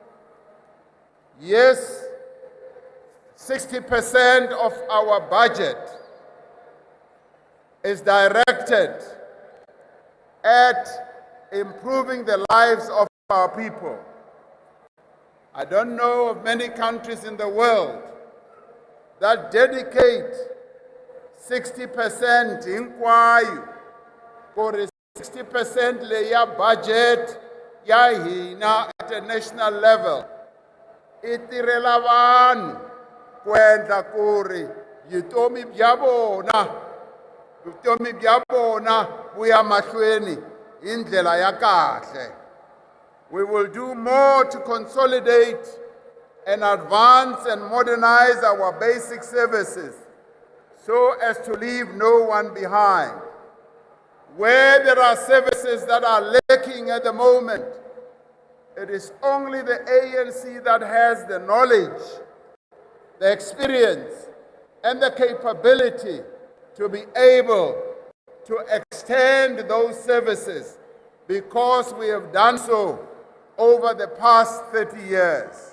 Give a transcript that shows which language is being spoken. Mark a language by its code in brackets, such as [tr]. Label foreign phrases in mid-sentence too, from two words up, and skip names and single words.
[en] Yes, 60% of our budget is directed at improving the lives of our people. I don't know of many countries in the world that dedicate 60% hinkwayo for 60% [ts] leya budget ya hina [en] at a national level. [ts] Itirela vanhu kwendla kuri vutomi bya vona vuya mahlweni hi ndlela ya kahle. [en] We will do more to consolidate and advance and modernize our basic services so as to leave no one behind. Where there are services that are lacking at the moment, it is only the ANC that has the knowledge, the experience, and the capability to be able to extend those services, because we have done so over the past 30 years.